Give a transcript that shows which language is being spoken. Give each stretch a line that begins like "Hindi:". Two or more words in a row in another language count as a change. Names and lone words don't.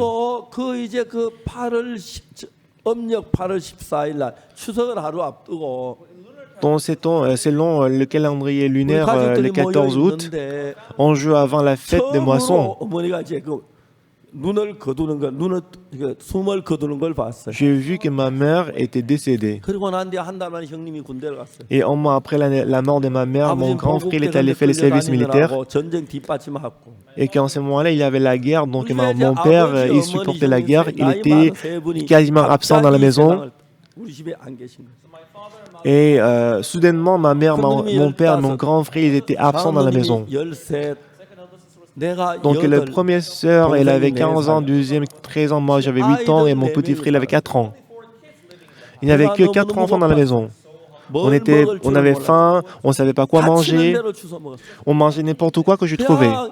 Korean: 그래가지고 그 8월 음력 8월 14일 날 추석을 하루 앞두고
French: Donc selon le calendrier
Korean: 우리
French: lunaire, le
Korean: 가족들이 모여
French: 14 août,
Korean: 있는데
French: on joue avant la fête des moissons.
Korean: 처음으로 어머니가 이제 그 눈을 거두는 걸 눈을 숨을 거두는 걸 봤어요.
French: J'ai vu que ma mère était décédée.
Korean: 그리고 난 뒤에 한 달 만에 형님이 군대를 갔어요.
French: Et un mois après la mort de ma mère, mon
Korean: 아버지는
French: grand frère est
Korean: 보국대
French: allé faire le service militaire.
Korean: 끌려다니느라고 전쟁 뒷받침하고
French: Et qu'en ce moment-là, il y avait la guerre. Donc
Korean: 우리
French: mon
Korean: 이제
French: père,
Korean: 아버지,
French: il
Korean: 어머니,
French: supportait la
Korean: 형님
French: guerre. Il
Korean: 나이
French: était
Korean: 많은 세 분이
French: quasiment absent dans la
Korean: 갑자기
French: maison.
Korean: 세상을 우리 집에 안 계신 거예요.
French: Et soudainement, ma mère, mon père, mon grand frère, ils étaient absents dans la maison. Donc la première sœur, elle avait 15 ans, deuxième 13 ans, moi j'avais 8 ans et mon petit frère, il avait 4 ans. Il n'y avait que 4 enfants dans la maison. On avait faim, on ne savait pas quoi manger, on mangeait n'importe quoi que je trouvais.